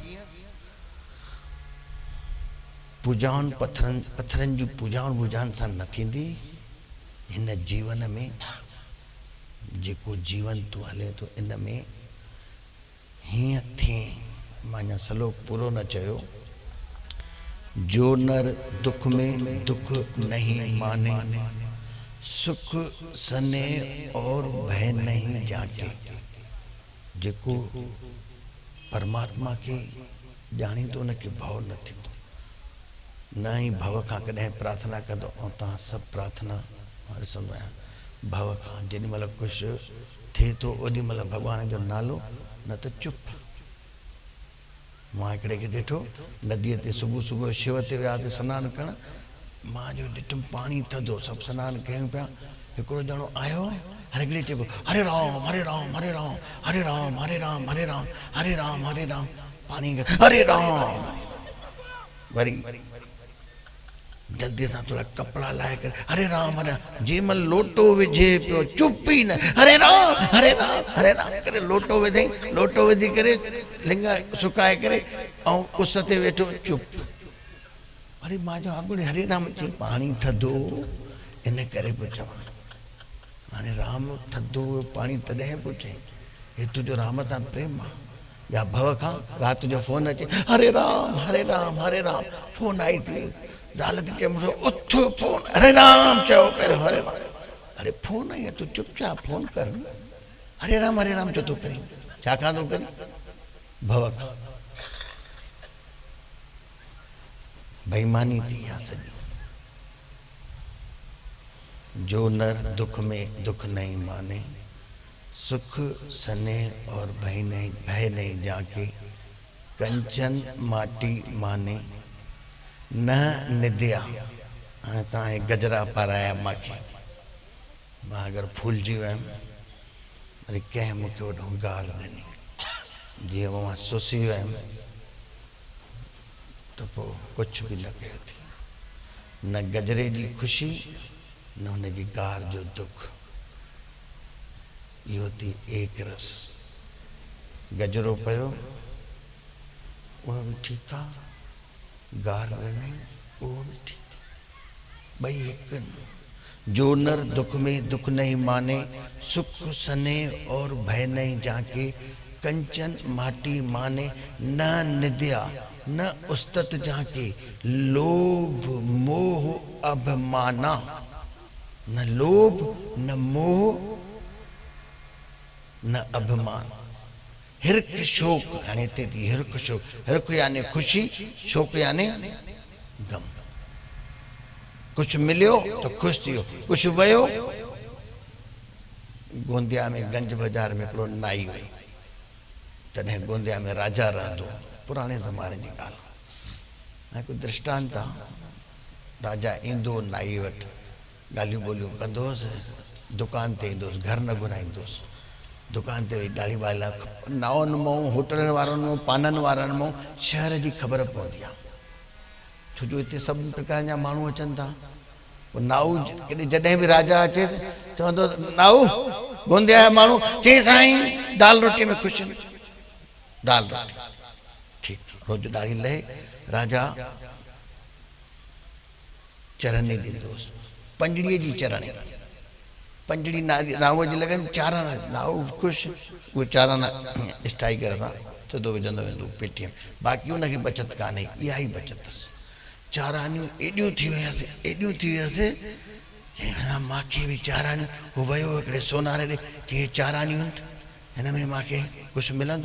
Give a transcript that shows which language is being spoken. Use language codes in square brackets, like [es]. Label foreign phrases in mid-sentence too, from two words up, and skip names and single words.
[sd] पूजाउनि पत्थरनि जूं पूजाउनि वूजाउनि सां न थींदी। हिन जीवन में जेको जीवन तूं हले थो, इन में हीअं थिए। मां अञा सलोक पूरो न चयो। [hi] जो नर दुख में दुख नहीं माने, सुख सने और भय नहीं जाके। [sd] जेको परमात्मा के ॼाणी थो उनखे भव न थींदो, न ई भव खां कॾहिं प्रार्थना कंदो। ऐं तव्हां सभु प्रार्थना मां ॾिसंदो आहियां भव खां। जेॾी महिल कुझु थिए थो ओॾी महिल भॻवान जो नालो, न त चुप। मां हिकिड़े खे ॾिठो नदीअ ते, सुबुह सुबुह शिव ते वियासीं सनानु करणु। मां जो ॾिठुमि पाणी थधो, सभु सनानु कयूं पिया। हिकिड़ो ॼणो आयो, हर हिकिड़े चइबो हरे राम हरे राम हरे राम हरे राम हरे राम हरे राम हरे राम हरे राम, पाणी हरे राम। वरी जल्दी सां थोड़ा कपिड़ा लाहे करे हरे राम हरे। जंहिं महिल लोटो विझे पियो, चुप ई न, हरे राम हरे राम हरे राम करे लोटो विधई। लोटो विझी करे लिंग सुकाए करे ऐं उस ते वेठो चुप। वरी मां जो अॻुणे हरे राम चई पाणी थधो, इन करे पियो चवां। हाणे राम थधो पाणी तॾहिं पियो चई, हे तुंहिंजो राम सां प्रेम आहे या भव खां? राति जो फोन अचे हरे राम हरे राम हरे राम, फोन आई थी, ज़ाल थी चए मुंहिंजो उथ फोन, हरे राम चयो पहिरियों हरे राम। अरे फोन आई आहे, तूं चुपचाप फोन कर न। हरे राम छो थो करी? छाकाणि थो करी? भव खां बेईमानी थी आहे सॼी। [hi] जो नर दुख में दुख नहीं माने, सुख सने और भय नहीं जाके। कंचन माटी माने न निद्या। [sd] हाणे तव्हां गजरा पाराया मूंखे, मां अगरि फूलजी वियुमि, वरी कंहिं मूंखे वॾो गार ॾिनी, जीअं मां सुसी वियुमि त पोइ कुझु बि न कयो थी। न गजरे जी ख़ुशी, न हुनजी गार जो दुख। इहो थी एक रस। गजरो पियो उहो बि ठीकु आहे, गार ॾिनई उहो बि ठीकु आहे, ॿई हिकु न। [hi] जो नर दुख में दुख नहीं माने, सुख सने और भय नहीं जाके। कंचन माटी माने न निद्या न उस्तत जाके। लोभ मोह अभिमाना, न लोभ न मोह न अभिमान। हिरक शोक, [sd] हाणे हिते थी हिरक शोक। हिरक यानी ख़ुशी, शोक यानी गम। कुछ मिलियो तो खुश थियो, कुछ वयो। गोंदिया में गंज बाजार में हिकिड़ो नाई हुई, तॾहिं गोंदिया में राजा रहंदो, पुराणे ज़माने जी ॻाल्हि। हिकु दृष्टांत आहे, राजा ईंदो नाई वटि, ॻाल्हियूं ॿोलियूं कंदोसि, दुकान ते ईंदोसि, घर न घुराईंदोसि। दुकान ते वेही दाढ़ी वाला नाउनि मां, होटलनि वारनि मां, पाननि वारनि मां शहर जी ख़बर पवंदी आहे। छो जो हिते सभिनी प्रकार जा माण्हू अचनि था। पोइ नाऊ केॾे जॾहिं बि राजा अचे चवंदो नाऊ गोंदिया जा माण्हू, चई साईं दाल रोटी में ख़ुशि आहिनि, दाल रोटी ठीकु। रोज़ दाढ़ी लहे, राजा चरनी ॾींदोसि, पंजड़ीअ जी चरणी। पंजड़ी नाऊ जी लॻनि, चाराना नाऊ ख़ुशि, उहे चाराना स्टाई करे सां सिधो विझंदो वेंदो पेटीअ में। बाक़ी हुनखे बचत कान्हे, इहा ई बचत अथसि। चारानियूं एॾियूं थी वियासीं, एॾियूं थी वियासीं, चई मूंखे बि चारानियूं। हू वियो हिकिड़े सोनारे ॾे, चई चारानियूं हिन में मूंखे कुझु मिलंदो?